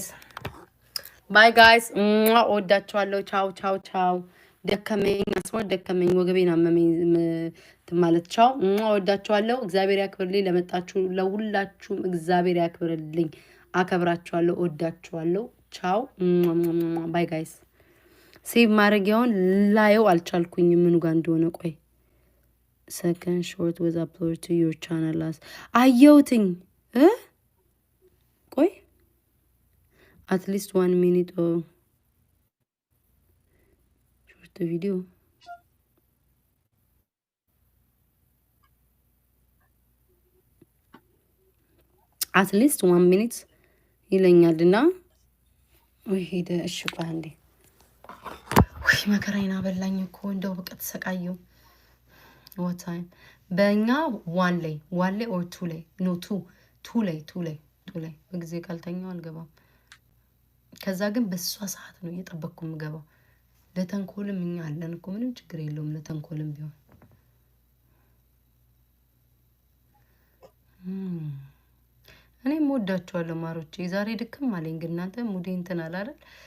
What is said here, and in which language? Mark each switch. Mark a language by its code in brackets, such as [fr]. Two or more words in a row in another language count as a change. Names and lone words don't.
[en] bye guys። [am] ወዳችኋለሁ። ቻው ቻው ቻው። ደከመኝ አስወር ደከመኝ፣ ወገቤን አመመኝ ማለት ቻው። ወዳችኋለሁ። እግዚአብሔር ያክብርልኝ። ለመጣችሁ ለሁላችሁም እግዚአብሔር ያክብርልኝ። አከብራችኋለሁ። ወዳችኋለሁ። ቻው [en] bye guys። [am] ሴቭ ማድረጊያውን ላየው አልቻልኩኝ ምኑ ጋር እንደሆነ። ቆይ [en] second short was uploaded to your channel last [am] አየሁትኝ። [en] ቆይ at least 1 minute or short video at least 1 minute [am] ይለኛልና ወይ ሄደ። እሺ ቆይ አንዴ። ወይ መከራዬን አበላኝ እኮ እንደው በቃ ተሰቃየሁ። [en] what time [am] በእኛ ዋን ላይ [en] or two [am] ላይ [en] no two [am] ላይ በጊዜ ካልተኛው አልገባም። ከዛ ግን በሷ ሰዓት ነው እየጠበቅኩ የምገባው። ለተንኮልም እኛ አለን እኮ ምንም ችግር የለውም። ለተንኮልም ቢሆን እኔም ወዳችኋለሁ ማሮቼ። ዛሬ ድክም አለኝ ግን እናንተ ሙዴ እንትን አለ አይደል?